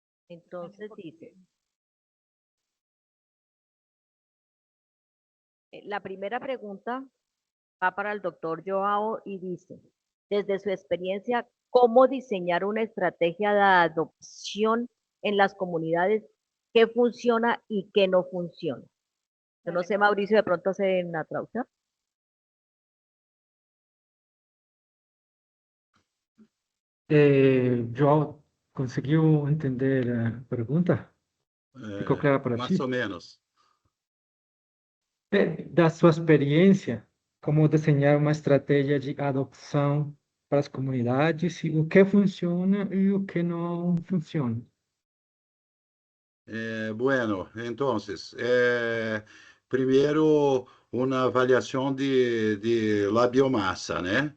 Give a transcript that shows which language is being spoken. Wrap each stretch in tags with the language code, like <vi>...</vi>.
<es>Entonces dice, la primera pregunta va para el doctor Joao y dice, desde su experiencia, ¿cómo diseñar una estrategia de adopción en las comunidades? ¿Qué funciona y qué no funciona? Yo no sé, Mauricio, de pronto hace una traducción.</es> <pt>João, conseguiu entender a pergunta? Ficou clara para Mais ti? ou menos. Da sua experiência, como desenhar uma estratégia de adopção para as comunidades, e o que funciona e o que não funciona.</pt> <es>Bueno, entonces, primero una avaliación de la biomasa, ¿no?</es>